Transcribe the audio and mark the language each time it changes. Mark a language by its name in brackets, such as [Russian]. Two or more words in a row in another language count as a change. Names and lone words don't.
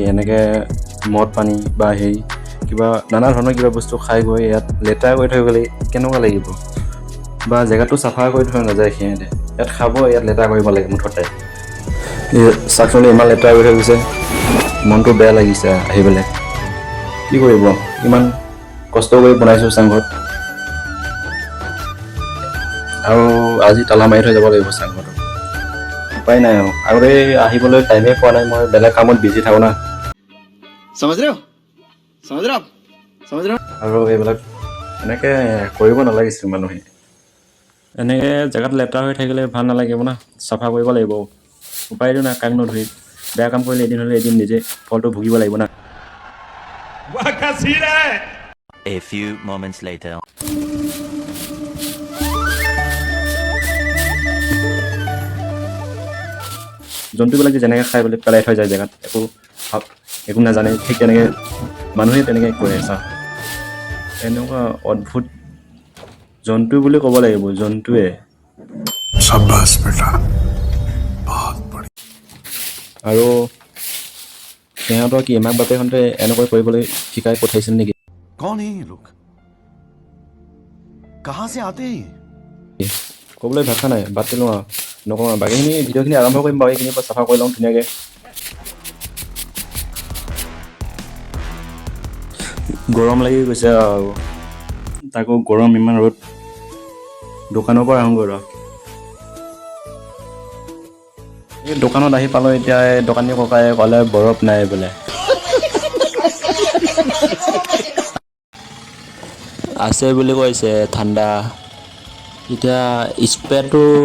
[Assamese] এনেকৈ মদ পানী বা হেৰি কিবা নানা ধৰণৰ কিবা বস্তু খাই গৈ ইয়াত লেতেৰা কৰি থৈ গ'লে কেনেকুৱা লাগিব বা জেগাটো চাফা কৰি থৈ নাযায় সিহঁতে ইয়াত খাব ইয়াত লেতেৰা কৰিব লাগে মুঠতে চাকচোন ইমান লেতেৰা কৰি থৈ গৈছে মনটো বেয়া লাগিছে আহি পেলাই কি কৰিব ইমান কষ্ট কৰি বনাইছোঁ চাংঘৰত আৰু আজি তালা মাৰি থৈ যাব লাগিব চাংঘৰটো উপায় নাই আৰু আগতে আহিবলৈ টাইমেই পোৱা নাই মই বেলেগ কামত বিজি থাকোঁ না [Hindi] समझ रहे हो [Assamese] আৰু এইবিলাক এনেকৈ কৰিব নালাগিছিল মানুহে এনেকৈ জেগাত লেতেৰা হৈ থাকিলে ভাল নালাগিব না চাফা কৰিব লাগিব উপায়টো নাই কাক নধৰি বেয়া কাম কৰিলে এদিন হ'লে এদিন নিজে ফলটো ভুগিব লাগিব না [English] A few moments later. [Assamese] জন্তুবিলাক যে যেনেকৈ খাই পেলাই থৈ যায় জেগাত একো নাজানে ঠিক তেনেকৈ মানুহে তেনেকৈ কৰে চাওঁ এনেকুৱা অদ্ভুত জন্তু বুলি ক'ব লাগিব জন্তুৱে আৰু সিহঁতৰ কি মাক বাপেকহঁতে এনেকৈ কৰিবলৈ শিকাই পঠাইছিল নেকি [Hindi] कौन है ये लोग कहां से आते हैं [Assamese] ক'বলৈ ভাষা নাই বাদ দিলোঁ আৰু নকওঁ আৰু বাকীখিনি ভিডিঅ'খিনি আৰম্ভ কৰিম বাৰু এইখিনিৰ পৰা চাফা কৰি লওঁ ধুনীয়াকৈ গৰম লাগি গৈছে আৰু তাকো গৰম ইমান ৰ'দ দোকানৰ পৰা আহোঁগৈ ৰ এই দোকানত আহি পালোঁ এতিয়া এই দোকানী ককাই ক'লে বৰফ নাই বোলে আছে বুলি কৈছে ঠাণ্ডা এতিয়া স্প্ৰেটো